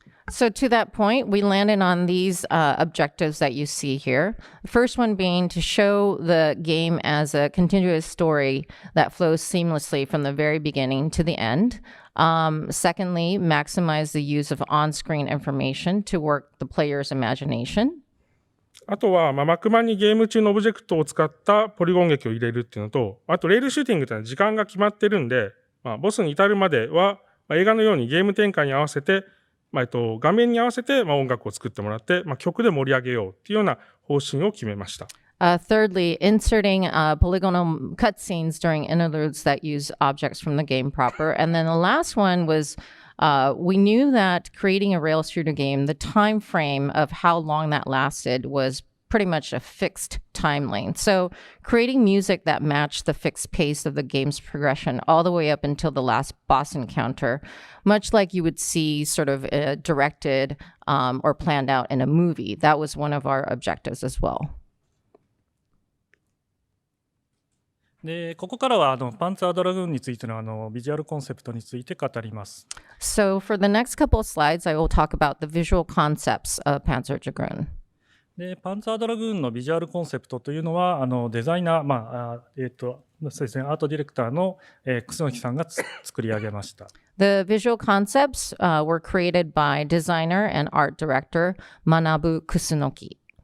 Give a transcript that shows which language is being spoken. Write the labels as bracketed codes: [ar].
[en] So to that point, we landed on these objectives that you see here. The first one being to show the game as a continuous story that flows seamlessly from the very beginning to the end. Secondly, maximize the use of on-screen information to work the player's imagination. [ja] あとは、幕間にゲーム中のオブジェクトを使ったポリゴン劇を入れるっていうのと、あとレールシューティングっていうのは時間が決まってるんで、ボスに至るまでは、映画のようにゲーム展開に合わせて、画面に合わせて、音楽を作ってもらって、曲で盛り上げようっていうような方針を決めました。 [en] Thirdly, inserting polygonal cutscenes during interludes that use objects from the game proper. And then the last one was we knew that creating a rail shooter game, the time frame of how long that lasted was pretty much a fixed time lane. So creating music that matched the fixed pace of the game's progression all the way up until the last boss encounter, much like you would see sort of directed or planned out in a movie. That was one of our objectives as well. [ja] で、ここからはパンツァードラグーンについてのビジュアルコンセプトについて語ります。 [en] So for the next couple of slides, I will talk about the visual concepts of Panzer Dragoon. [ja] で、パンツァードラグーンのビジュアルコンセプトというのはデザイナー、そうですね、アートディレクターの楠木さんが作り上げました。 [en] The visual concepts were created by designer and art director Manabu Kusunoki.